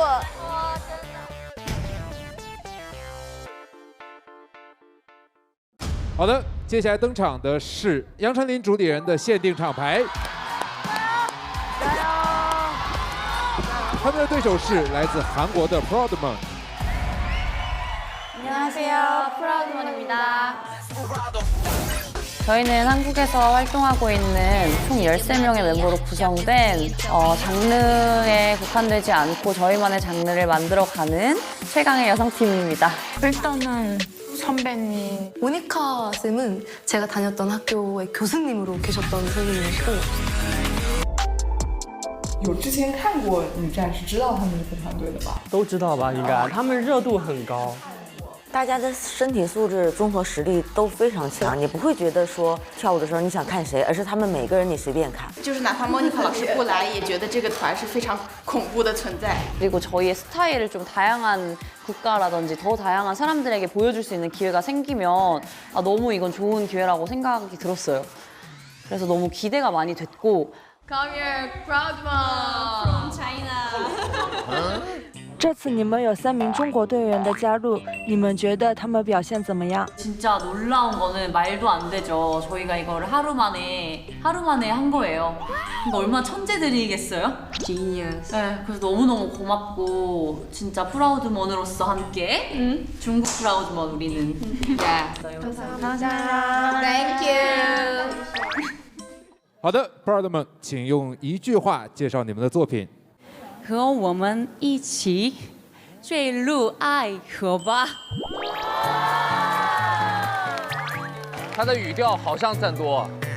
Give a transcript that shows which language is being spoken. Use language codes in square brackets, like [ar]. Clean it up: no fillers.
[zh] 哇，真的。好的，接下来登场的是杨丞琳主理人的限定厂牌。加油！他们的对手是来自韩国的 Proudmon。 [ko] 안녕하세요, 프라우드먼입니다. 저희는 한국에서 활동하고 있는 총 13명의 멤버로 구성된 장르에 국한되지 않고 저희만의 장르를 만들어가는 최강의 여성팀입니다. 일단은 선배님 모니카 쌤은 제가 다녔던 학교의 교수님으로 계셨던 선생님이시고 [zh] 有之前看过女战士，知道他们这个团队的吧？都知道吧？应该，他们热度很高。大家的身体素质、综合实力都非常强，你不会觉得说跳舞的时候你想看谁，而是他们每个人你随便看。就是哪怕莫妮卡老师不来，也觉得这个团是非常恐怖的存在。 [ko] 그리고 저희의 스타일을 좀 다양한 국가라든지 더 다양한 사람들에게 보여줄 수 있는 기회가 생기면 너무 이건 좋은 기회라고 생각이 들었어요. 그래서 너무 기대가 많이 됐고. [en] Come here, Proudmon from China. [zh] 这次你们有3名中国队员的加入，你们觉得他们表现怎么样？ [ko] 진짜 놀라운 거는 말도 안 되죠. 저희가 이거를 하루 만에 한 거예요. 그러니까 얼마나 천재들이겠어요? [en] Genius. [ko] 네, 그래서 너무너무 고맙고 진짜 프라우드먼으로서 함께 중국 프라우드먼 우리는. 감사합니다. [en] Thank you. [zh] 好的 ，Proudmon， 请用1句话介绍你们的作品。和我们一起坠入爱河吧。他的语调好像赞多。